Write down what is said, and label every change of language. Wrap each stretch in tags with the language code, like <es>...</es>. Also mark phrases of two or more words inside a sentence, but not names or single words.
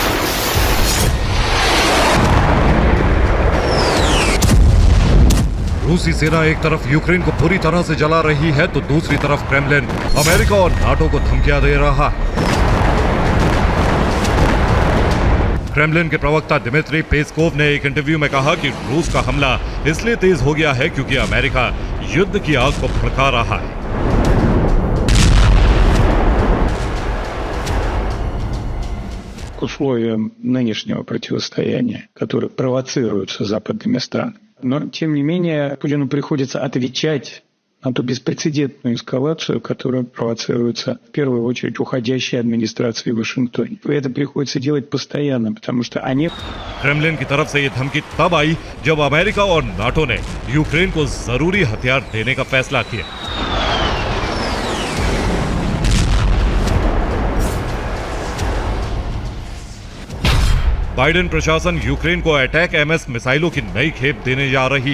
<hi>रूस रूसी सेना एक तरफ यूक्रेन को पूरी तरह से जला रही है तो दूसरी तरफ क्रेमलिन अमेरिका और नाटो को धमकियां दे रहा है। क्रेमलिन के प्रवक्ता दिमित्री पेस्कोव ने एक इंटरव्यू में कहा कि रूस का हमला इसलिए तेज हो गया है क्योंकि अमेरिका युद्ध की आग को भड़का रहा है।</hi> <ru>К условиям нынешнего противостояния, которое провоцируется западными странами. Но, тем не менее, Путину приходится отвечать на ту беспрецедентную эскалацию, которая провоцируется в первую очередь уходящей администрацией в Вашингтоне. И это приходится делать постоянно, потому что они...</ru> <hi>क्रेमलिन की तरफ से ये धमकी तब आई जब अमेरिका और नाटो ने यूक्रेन को जरूरी हथियार देने का फैसला किया। बाइडेन प्रशासन यूक्रेन को अटैक एमएस मिसाइलों की नई खेप देने जा रही।</hi>